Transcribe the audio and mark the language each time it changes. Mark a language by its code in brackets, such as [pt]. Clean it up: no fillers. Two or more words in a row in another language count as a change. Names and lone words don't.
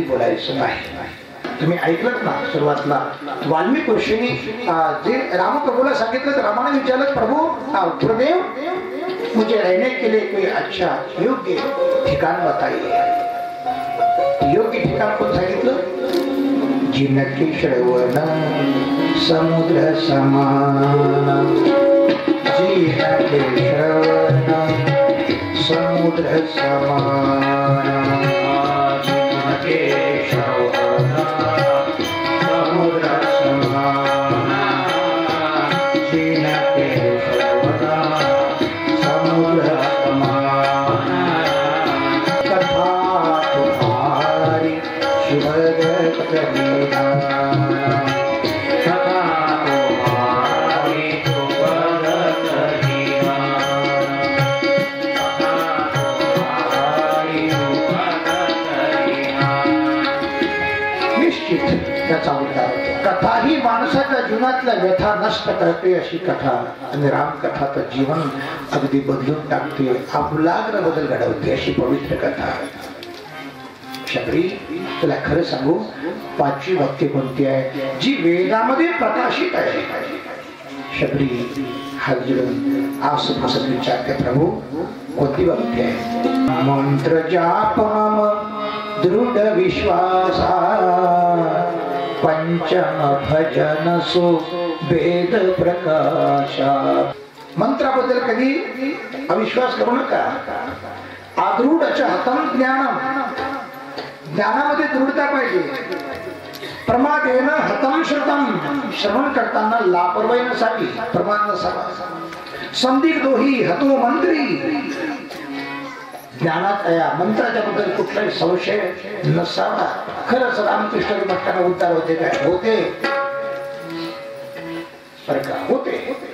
[mr] बोलायचं नाही तुम्ही ऐकलत ना सुरुवातला वाल्मिक ऋषींनी जे रामप्रभूला सांगितलं तर रामाने विचारलं प्रभू गुरुदेव [hi] मुझे रहने के लिए कोई अच्छा योग्य ठिकाण बताइए [mr] योग्य ठिकाण कोण सांगितलं [hi] जिनके श्रवण समुद्र समान जिनके श्रवण समुद्र समान जिनके श्रवण समुद्र समान जिनके श्रवण समुद्र समान कथा तुम्हारी सुभग कबीरा कथा तुम्हारी सुभग कबीरा [mr] निश्चित त्याचा उद्धार कथा ही माणसाच्या जीवनातल्या व्यथा नष्ट करते अशी कथा आणि रामकथा तर जीवन अगदी बदलून टाकते आमूलाग्र बदल घडवते अशी पवित्र कथा शबरी तुला खरं सांगू पाचवी भक्ती कोणती आहे जी वेदामध्ये प्रकाशित आहे शबरी हात जोडून आसपास विचारते प्रभू कोणती भक्ती आहे [hi] मंत्र जाप मम दृढ विश्वासा पंचम भजन सो वेद प्रकाशा [mr] मंत्राबद्दल कधी अविश्वास करू नका [sa] आदृढ हतम ज्ञानम [mr] ज्ञानामध्ये दृढता पाहिजे [sa] प्रमादेन हतम श्रुतम [mr] श्रवण करताना लापरवाही नसावी प्रमाद नसावा [sa] संदिग्धोही हतो मंत्री [mr] ज्ञानात या मंत्राच्या बद्दल कुठलाही संशय नसावा खरंच रामकृष्ण भक्तांना उद्धार होते काय होते बरं का होते